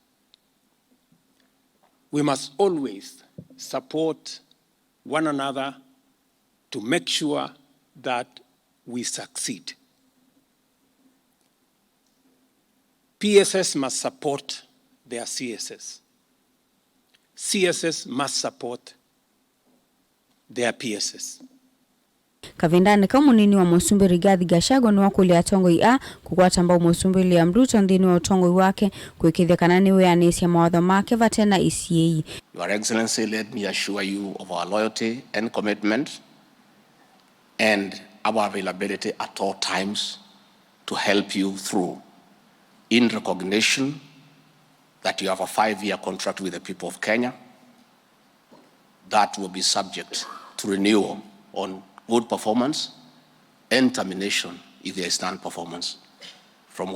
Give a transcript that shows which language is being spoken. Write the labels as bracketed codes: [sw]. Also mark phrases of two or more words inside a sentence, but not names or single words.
[en] We must always support one another to make sure that we succeed. PSS must support their CSS. CSS must support their PSS. [kam] Kavindani ka munini wa Musumbi Rigathi Gachagua ni wakulia atongoi a kukwata mbao Musumbi Ruto nthini wa utongoi wake kwikithia kana ni wianisya mawatho make vatena ECA. [en] Your Excellency, let me assure you of our loyalty and commitment and our availability at all times to help you through, in recognition that you have a 5-year contract with the people of Kenya that will be subject to renewal on good performance and termination if there is non-performance.